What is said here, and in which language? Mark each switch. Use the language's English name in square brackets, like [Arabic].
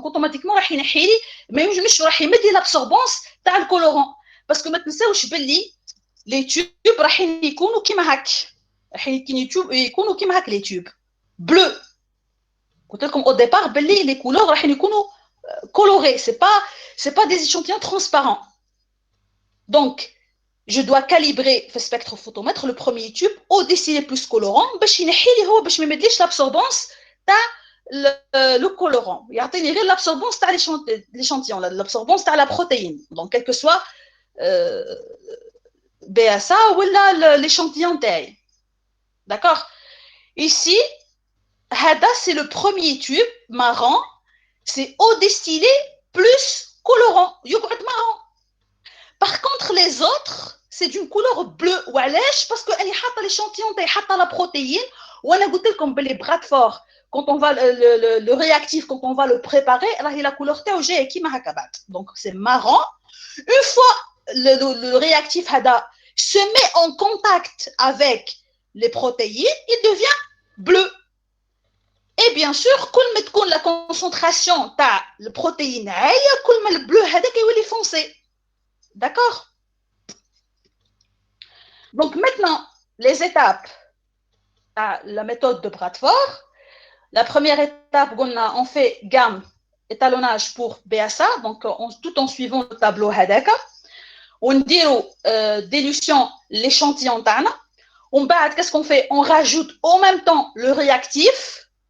[French] Donc, automatiquement, [Arabic] راح ينحي لي ما يمش راح يمد l'absorbance تاع الكولوران. Parce que ما تنساوش باللي [French] les tubes [Arabic] راح يكونوا كيما هاك. راح يكونوا كيما هاك [French] les tubes. Bleu. [Arabic] قلت لكم [French] au départ [Arabic] باللي [French] les couleurs [Arabic] راح يكونوا colorées. [French] C'est pas des échantillons transparents. Donc, je dois calibrer le spectrophotomètre, le premier tube, eau distillée plus colorant, [Arabic] باش ينحي لي هو باش ما يمدليش [French] l'absorbance تاع le colorant. [Arabic] يعطيني غير [French] l'absorbance تاع l'échantillon, l'absorbance تاع la protéine. Donc, quel que soit BSA ou l'échantillon تاعي. D'accord? Ici, هذا c'est le premier tube marron, c'est eau distillée plus colorant. يقعد marron. Par contre, les autres, c'est d'une couleur bleue. وعلاش؟ parce que elle حاطه l'échantillon تاعي حاطه la protéine [Arabic] وانا قلت لكم باللي [French] Bradford quand on va le réactif quand on va le préparer راهي la couleur [Arabic] تاعو جايه كيما هكا بعد. [French] Donc c'est marron. Une fois le réactif هذا se met en contact avec les protéines, il devient bleu. Et bien sûr, [Arabic] كل ما تكون la concentration تاع البروتين عاليه كل ما البلو هذاك يولي foncé. [French] D'accord? Donc maintenant, les étapes à la méthode de Bradford. La première étape, on fait gamme, étalonnage pour BSA, donc tout en suivant le tableau Hadaka. On dit dilution l'échantillon Tana. Qu'est-ce qu'on fait? On rajoute en même temps le réactif.